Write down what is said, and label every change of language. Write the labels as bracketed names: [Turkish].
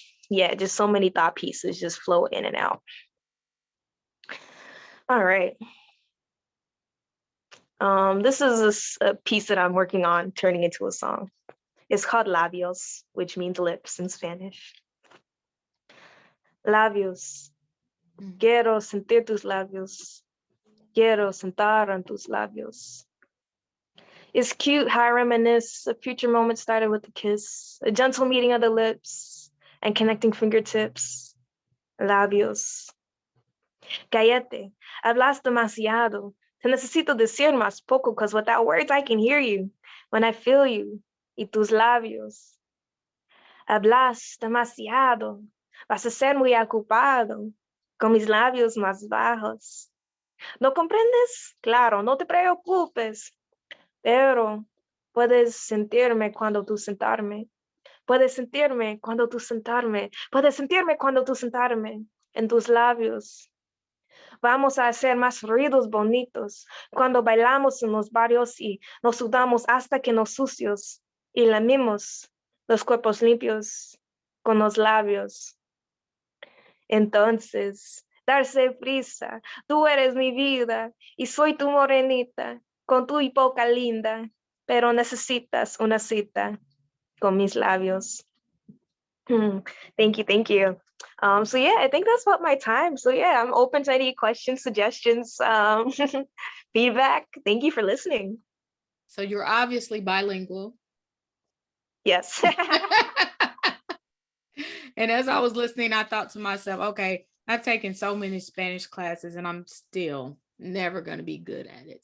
[English] Yeah, just so many thought pieces just flow in and out. All right. This is a piece that I'm working on turning into a song. It's called Labios, which means lips in Spanish. [Spanish] Labios. Quiero sentir tus labios. Quiero sentar en tus labios. [English] It's cute how I reminisce. A future moment started with a kiss, a gentle meeting of the lips, and connecting fingertips, labios. [Spanish] Cállate, hablas demasiado. Te necesito decir más poco, [English] because without words I can hear you when I feel you. [Spanish] Y tus labios. Hablas demasiado. Vas a ser muy ocupado con mis labios más bajos. ¿No comprendes? Claro, no te preocupes. Pero puedes sentirme cuando tú sentarme. Puedes sentirme cuando tú sentarme. Puedes sentirme cuando tú sentarme en tus labios. Vamos a hacer más ruidos bonitos cuando bailamos en los barrios y nos sudamos hasta que nos sucios y lamimos los cuerpos limpios con los labios. Entonces, darse prisa, tú eres mi vida y soy tu morenita con tu boca linda, pero necesitas una cita con mis labios. [English] Thank you, thank you. So yeah, I think that's about my time. So yeah, I'm open to any questions, suggestions, feedback. Thank you for listening. So you're obviously bilingual. Yes. And as I was listening, I thought to myself, okay, I've taken so many Spanish classes and I'm still never going to be good at it.